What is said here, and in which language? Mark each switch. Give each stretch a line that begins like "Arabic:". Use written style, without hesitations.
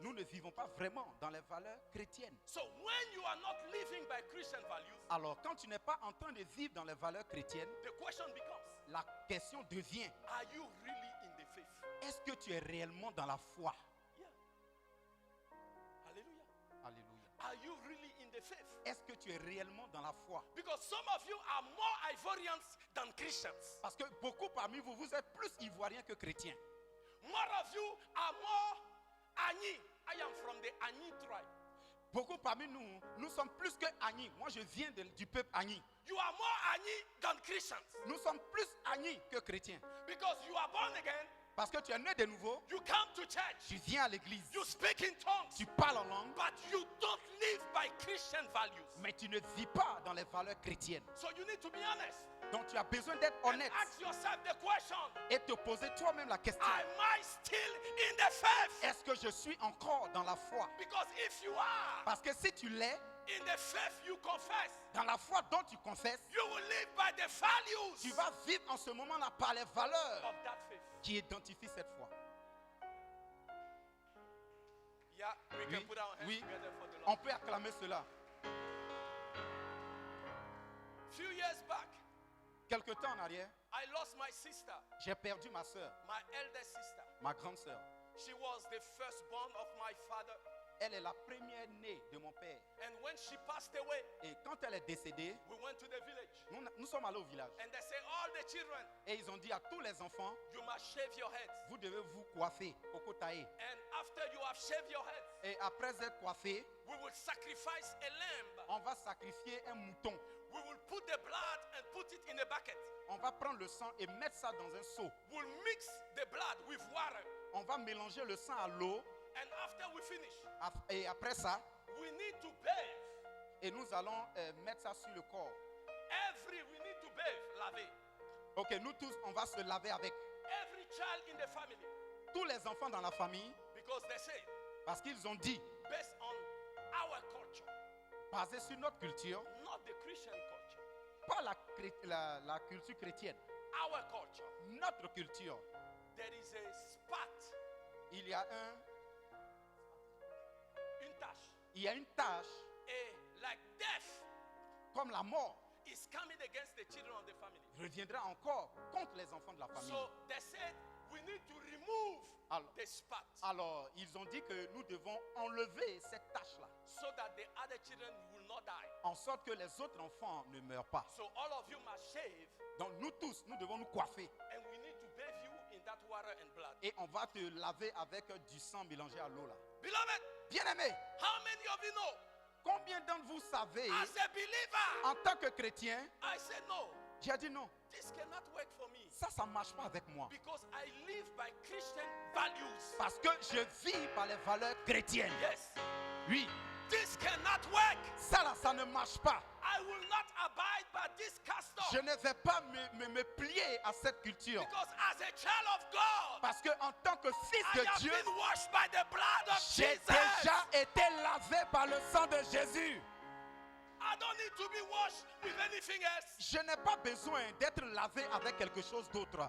French: Nous ne vivons pas vraiment dans les valeurs chrétiennes.
English: So when you are not living by Christian values,
French: Alors, quand tu n'es pas en train de vivre dans les valeurs chrétiennes,
English: the question becomes,
French: la question devient,
English: are you really in the faith?
French: est-ce que tu es réellement dans la foi?
English: Yeah. Hallelujah.
French: Alléluia.
English: Are you really in the faith?
French: Est-ce que tu es réellement dans la foi?
English: Because some of you are more Ivorians than Christians.
French: Parce que beaucoup parmi vous, vous êtes plus ivoiriens que chrétiens.
English: More of you are more Ani. I am from the Ani tribe.
French: Beaucoup parmi nous, nous sommes plus que Agni. Moi, je viens du peuple Agni.
English: You are more Ani than Christians.
French: Nous sommes plus Agni que chrétiens.
English: Because you are born again,
French: Parce que tu es né de nouveau,
English: you come to church,
French: tu viens à l'église,
English: you speak in tongues,
French: tu parles en langue,
English: but you don't live by Christian values.
French: mais tu ne vis pas dans les valeurs chrétiennes.
English: So you need to be honest
French: Donc, tu as besoin d'être
English: and
French: honnête
English: ask yourself the question,
French: et te poser toi-même la question.
English: am I still in the faith?
French: Est-ce que je suis encore dans la foi?
English: Because if you are
French: Parce que si tu l'es,
English: in the faith you confess,
French: dans la foi dont tu confesses,
English: you will live by the values
French: tu vas vivre en ce moment-là par les valeurs
English: of that faith.
French: qui identifient cette foi.
English: Yeah, we
French: Oui,
English: can put our hands
French: oui.
English: together for the
French: On
English: Lord.
French: peut acclamer cela.
English: Few years back,
French: Quelque temps en arrière,
English: I lost my sister,
French: j'ai perdu ma soeur,
English: my eldest sister.
French: ma grande soeur.
English: She was the firstborn of my father.
French: Elle est la première née de mon père.
English: And when she passed away,
French: Et quand elle est décédée,
English: we went to the village.
French: nous sommes allés au village.
English: And they say, all the children,
French: Et ils ont dit à tous les enfants,
English: you must shave your heads.
French: vous devez vous coiffer, kokotae.
English: And after you have shaved your heads,
French: Et après être coiffé,
English: we will sacrifice a lamb.
French: on va sacrifier un mouton.
English: We will put the blood and put it in a bucket.
French: On va prendre le sang et mettre ça dans un seau.
English: We'll mix the blood with water.
French: On va mélanger le sang à l'eau.
English: And after we finish,
French: Et après ça,
English: we need to bathe.
French: et nous allons mettre ça sur le corps.
English: We need to bathe, laver.
French: Ok, nous tous, on va se laver avec.
English: Every child in the family.
French: Tous les enfants dans la famille,
English: Because they say,
French: parce qu'ils ont dit,
English: based on our culture,
French: basé sur notre culture,
English: not the Christian culture,
French: pas la culture chrétienne,
English: our culture,
French: notre culture,
English: there is a spot,
French: il y a une tache, une tâche
English: like death
French: comme la mort
English: is coming against the children of the family.
French: reviendra encore contre les enfants de la famille.
English: So they said we need to remove
French: Alors,
English: the spot
French: alors, ils ont dit que nous devons enlever cette tâche-là,
English: so that the other children will not die.
French: en sorte que les autres enfants ne meurent pas.
English: So all of you must shave,
French: Donc nous tous, nous devons nous coiffer.
English: and we need to bathe you in that water and blood.
French: Et on va te laver avec du sang mélangé à l'eau là.
English: Beloved,
French: Bien-aimés,
English: how many of you know?
French: combien d'entre vous savez,
English: As a believer,
French: en tant que chrétien,
English: I said no.
French: j'ai dit non.
English: This cannot work for me
French: Ça ne marche pas avec moi.
English: because I live by Christian values.
French: Parce que je vis par les valeurs chrétiennes.
English: Yes.
French: Oui,
English: This cannot work.
French: ça là, ça ne marche pas.
English: I will not abide by this custom.
French: Je ne vais pas me plier à cette culture.
English: Because as a child of God,
French: Parce que en tant que fils
English: I
French: de
English: have
French: Dieu,
English: been washed by the blood of
French: j'ai
English: Jesus.
French: déjà été lavé par le sang de Jésus.
English: I don't need to be washed with anything else.
French: Je n'ai pas besoin d'être lavé avec quelque chose d'autre.